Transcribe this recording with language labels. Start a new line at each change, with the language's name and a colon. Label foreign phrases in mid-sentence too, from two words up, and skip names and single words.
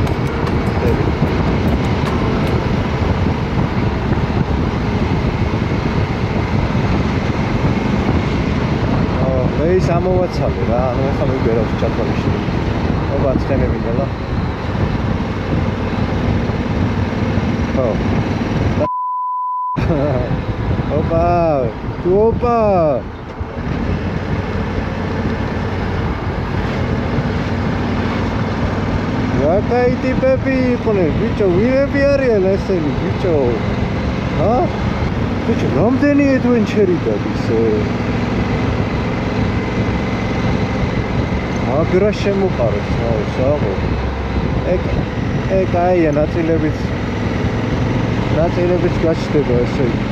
Georgian: ეს ამოვაცალე რა, ანუ ახლა მიგერავს ჩათვალიში. ობა ცხენები ნელა. ხო. ობა Opa!
Russian: Какая ты пепи, бичо,
Georgian: ვირები არიან ესენი, бичо. ჰა? бичო, რამდენი adventure გადის? აგრა შემოყარეს, საერთოდ. ეგ აია ნაწილებიც გაჩნდება ესე.